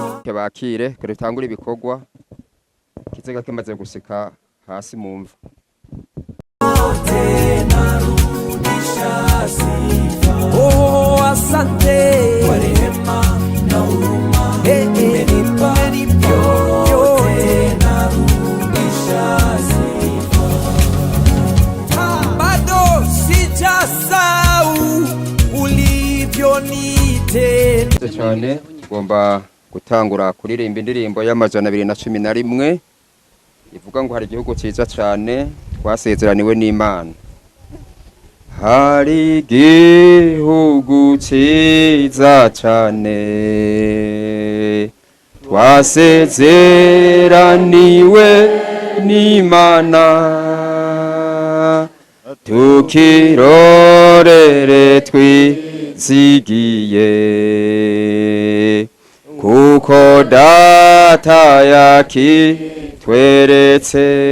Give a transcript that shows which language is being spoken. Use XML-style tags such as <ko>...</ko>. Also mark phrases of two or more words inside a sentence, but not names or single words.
<rn>bahaguruke bakire kare tangura ibikorwa kiziga kimaze gusika hasi mu mva.</rn> <sw>Oh, asante kwa rehema na huruma, umenipa yote, narudisha sifa. Bado sijasahau ulivyonitenda</sw> <rn>cyane. Tugomba gutangura kuririmba indirimbo y'amajana 211 ivuga ngo hari igihugu cyiza cyane twasezeraniwe n'Imana. Hari igihugu cyiza cyane twasezeraniwe n'Imana, tukirorere twizigiye, kuko data yakitweretse.</rn>